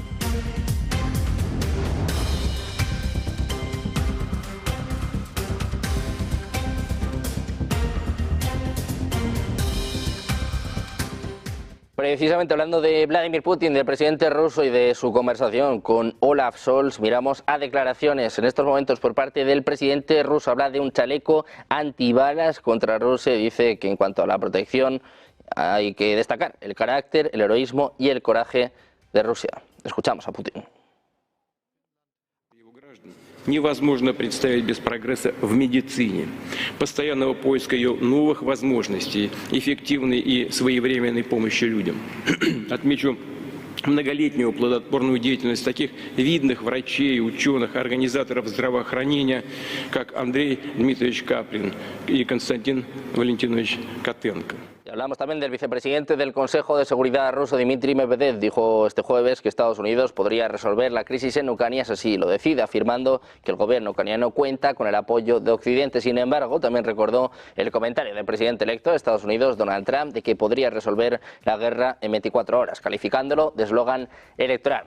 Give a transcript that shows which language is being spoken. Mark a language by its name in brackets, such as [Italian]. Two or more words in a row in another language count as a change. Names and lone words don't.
[Spanish] Precisamente hablando de Vladimir Putin, del presidente ruso y de su conversación con Olaf Scholz, miramos a declaraciones en estos momentos por parte del presidente ruso. Habla de un chaleco antibalas contra Rusia y dice que en cuanto a la protección hay que destacar el carácter, el heroísmo y el coraje de Rusia. Escuchamos a Putin. [Russian] Невозможно представить без прогресса в медицине, постоянного поиска ее новых возможностей, эффективной и своевременной помощи людям. Отмечу многолетнюю плодотворную деятельность таких видных врачей, ученых, организаторов здравоохранения, как Андрей Дмитриевич Каплин и Константин Валентинович Котенко. [Spanish] Hablamos también del vicepresidente del Consejo de Seguridad ruso, Dmitry Medvedev. Dijo este jueves que Estados Unidos podría resolver la crisis en Ucrania si así lo decide, afirmando que el gobierno ucraniano cuenta con el apoyo de Occidente. Sin embargo, también recordó el comentario del presidente electo de Estados Unidos, Donald Trump, de que podría resolver la guerra en 24 horas, calificándolo de eslogan electoral.